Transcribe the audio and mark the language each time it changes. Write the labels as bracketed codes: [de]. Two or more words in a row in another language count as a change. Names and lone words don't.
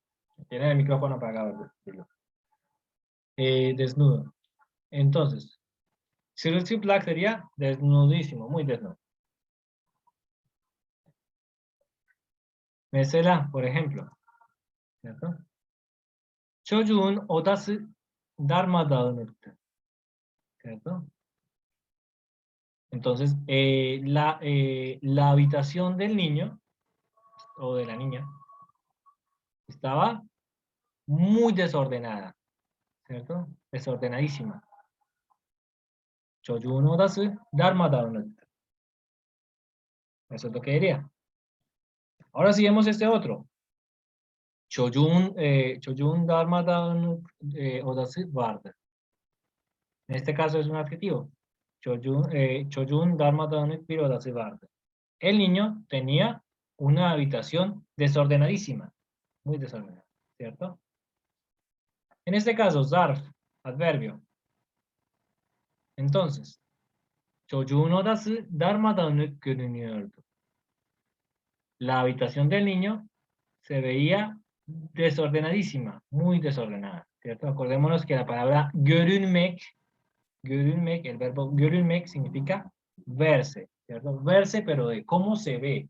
[es] Tiene el micrófono apagado. Desnudo. Entonces, çıplak sería desnudísimo, muy desnudo. Mesela, por ejemplo, ¿cierto? [tr] Çocuğun odası darmadağınıktı, [es] ¿cierto? Entonces, la habitación del niño o de la niña estaba muy desordenada, ¿cierto? Desordenadísima. [tr] Çocuğun odası darmadağınıktı. [es] Eso es lo que diría. Ahora sí vemos este otro. [tr] Çocuğun darmadağınık odası vardı. [es] En este caso es un adjetivo. [tr] Çocuğun darmadağınık bir odası vardı. [es] El niño tenía una habitación desordenadísima. Muy desordenada, ¿cierto? En este caso, zarf, adverbio. Entonces, [tr] çocuğun odası darmadağınık görünüyordu. [es] La habitación del niño se veía desordenadísima, muy desordenada, ¿cierto? Acordémonos que la palabra görünmek, el verbo görünmek significa verse, ¿cierto? Verse, pero de cómo se ve.